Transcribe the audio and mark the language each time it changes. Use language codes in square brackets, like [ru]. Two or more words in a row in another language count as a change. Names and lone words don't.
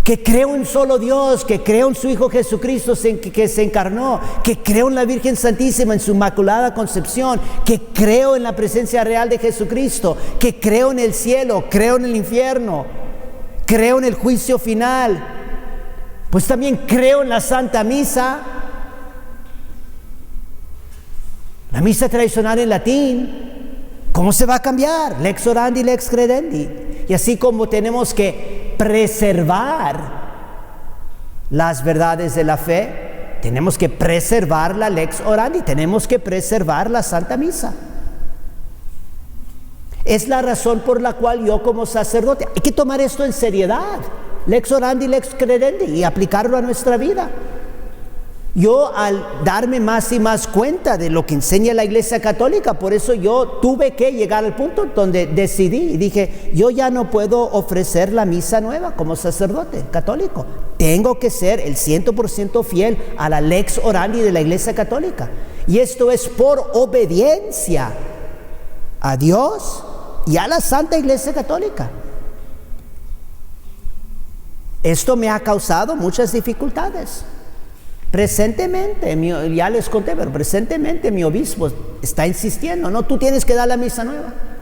[es] que creo en solo Dios, que creo en su Hijo Jesucristo que se encarnó, que creo en la Virgen Santísima, en su Inmaculada Concepción, que creo en la presencia real de Jesucristo, que creo en el cielo, creo en el infierno, creo en el juicio final, pues también creo en la Santa Misa, la misa tradicional en latín. ¿Cómo se va a cambiar? [la] Lex orandi, lex credendi. [es] Y así como tenemos que preservar las verdades de la fe, tenemos que preservar la [la] lex orandi, [es] tenemos que preservar la Santa Misa. Es la razón por la cual yo como sacerdote, hay que tomar esto en seriedad, [la] lex orandi, lex credendi, [es] y aplicarlo a nuestra vida. Yo, al darme más y más cuenta de lo que enseña la Iglesia Católica, por eso yo tuve que llegar al punto donde decidí y dije, yo ya no puedo ofrecer la misa nueva como sacerdote católico. Tengo que ser el 100% fiel a la [la] lex orandi [es] de la Iglesia Católica. Y esto es por obediencia a Dios y a la Santa Iglesia Católica. Esto me ha causado muchas dificultades. Presentemente, ya les conté, pero presentemente mi obispo está insistiendo, no, tú tienes que dar la misa nueva.